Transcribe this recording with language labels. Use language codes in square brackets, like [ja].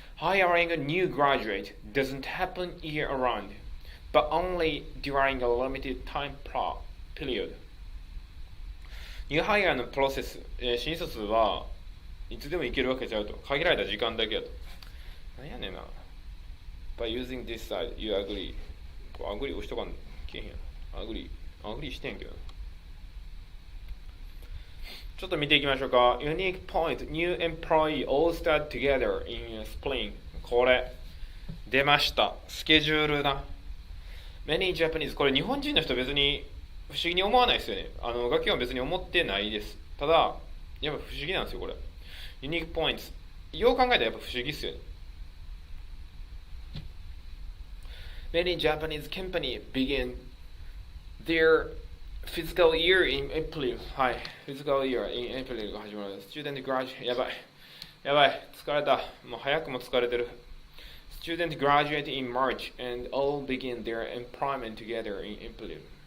[en] Hiring a new graduate doesn't happen year-round, but only during a limited time period. [ja] New hire のプロセス、新卒はいつでも行けるわけちゃうと。限られた時間だけやと。なんやねんな。 [en] By using this side, you agree. [ja] アグリ押しとかんけへんやん。アグリしてんけど。ちょっと見ていきましょうか。 [en] Unique point, new employee all start together in spring. [ja] これ、出ました。スケジュールな。 [en] Many Japanese, [ja] これ日本人の人別に不思議に思わないですよね。学校は別に思ってないです。ただ、やっぱ不思議なんですよ、これ。 [en] Unique points. [ja] よう考えたらやっぱ不思議っすよね。 [en] Many Japanese companies begin their fiscal year in April. [ja] はい。 [en] fiscal year in April [ja] が始まる。 [en] Student graduate. [ja] やばい。疲れた。もう早くも疲れてる。 [en] Student graduate in March and all begin their employment together in April.